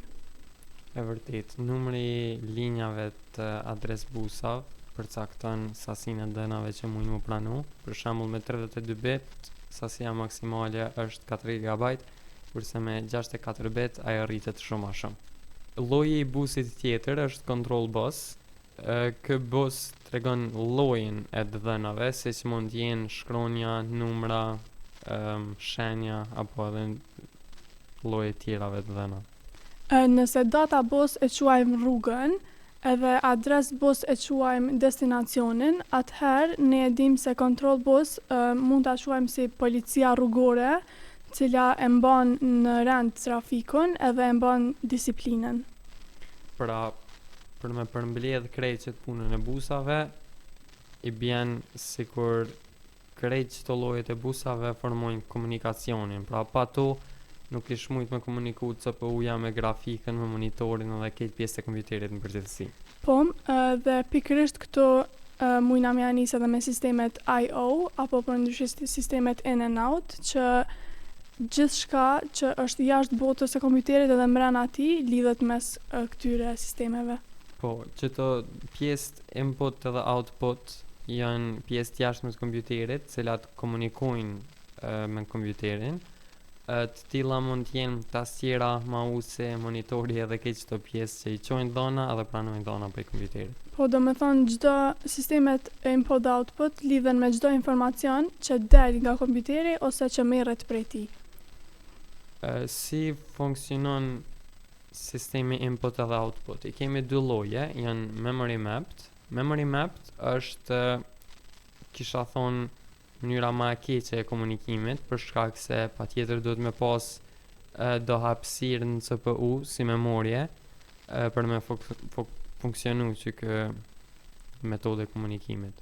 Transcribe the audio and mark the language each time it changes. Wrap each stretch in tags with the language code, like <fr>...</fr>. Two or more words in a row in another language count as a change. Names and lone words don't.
<sq>E vërtet, numri linjave të adres busav përcakton sasinë e dhënave që mujnë mu pranu. Për shembull me 32 bit, sasia maksimale është 4 GB, kurse me 64 bit ajo rritet shumë a shumë. Lloji I busit tjetër është</sq> <en>control bus.</en> <sq>Kë bus tregon llojin e të dhënave, si që mund t'jenë shkronja, numra, shenja apo edhe lloje tjerave të dhëna. Nëse</sq> <en>data bus</en> <sq>e quajmë rrugën, edhe adres bus e quajmë destinacionin, atëherë ne e dim se</sq> <en>control bus</en> <sq>mund ta quajmë si policia rrugore, cila e mban në rend trafikun edhe e mban disiplinën. Pra, për me përmbledh krejt që të punën e busave, I bjen sikur krejt që të llojet e busave formojnë komunikacionin. Pra, pa to nuk ish mujt me komuniku CPU-ja me grafikën, me monitorin edhe këtë pjesë të kompjuterit në përgjithësi. Po, dhe pikërisht këto mujna me anis edhe me sistemet I/O, apo për ndryshe sistemet</sq> <en>in and out,</en> <sq>që gjithçka që është jashtë botës së kompjuterit edhe mbrana atij lidhet mes këtyre sistemeve. Po, që të pjesë input edhe output janë pjesë të jashtme të kompjuterit, cilat komunikojnë me kompjuterin. Të tilla mund të jenë tastiera, mouse, monitori edhe këtë çdo pjesë që I çojnë dhëna edhe pranojnë dhëna prej kompjuterit. Po, do me thonë çdo sistemet input-output lidhen me çdo informacion që del nga kompjuteri ose që merret prej tij. Si funksionon sistemi input edhe output? I kemi 2 lloje, janë</sq> <en>memory mapped. Memory mapped</en> <sq>është kisha thonë mënyra ma e keqe e komunikimit, për shkak se patjetër duhet me pas do hapësirë në CPU si memorje për me funksionu që kë metode e komunikimit.</sq>